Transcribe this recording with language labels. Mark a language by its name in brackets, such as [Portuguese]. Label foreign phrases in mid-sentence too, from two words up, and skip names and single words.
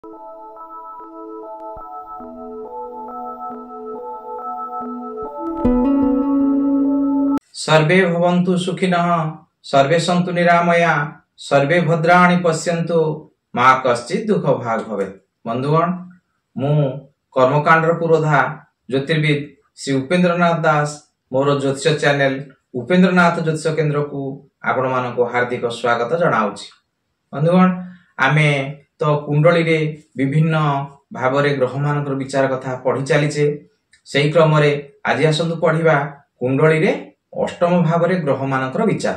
[Sanskrit] सर्वे भवन्तु सुखिनः सर्वे सन्तु निरामया सर्वे भद्राणि पश्यन्तु मा कश्चित् दुःख भाग भवेत्। [Odia] ବନ୍ଧୁଗଣ ମୁଁ କର୍ମକାଣ୍ଡର ପୁରୋଧା ଜ୍ୟୋତିର୍ବିଦ ଶ୍ରୀ ଉପେନ୍ଦ୍ରନାଥ ଦାସ ମୋର ଜ୍ୟୋତିଷ ଚ୍ୟାନେଲ ଉପେନ୍ଦ୍ରନାଥ ଜ୍ୟୋତିଷ କେନ୍ଦ୍ର କୁ ଆପଣ ମାନଙ୍କୁ ହାର୍ଦ୍ଦିକ ସ୍ୱାଗତ ଜଣାଉଛି। ବନ୍ଧୁଗଣ ଆମେ ତ କୁଣ୍ଡଳୀ ରେ ବିଭିନ୍ନ ଭାବରେ ଗ୍ରହ ମାନଙ୍କର ବିଚାର କଥା ପଢ଼ି ଚାଲିଛେ। ସେହି କ୍ରମ ରେ ଆଜି ଆସନ୍ତୁ ପଢ଼ିବା କୁଣ୍ଡଳୀ ରେ ଅଷ୍ଟମ ଭାବରେ ଗ୍ରହ ମାନଙ୍କର ବିଚାର।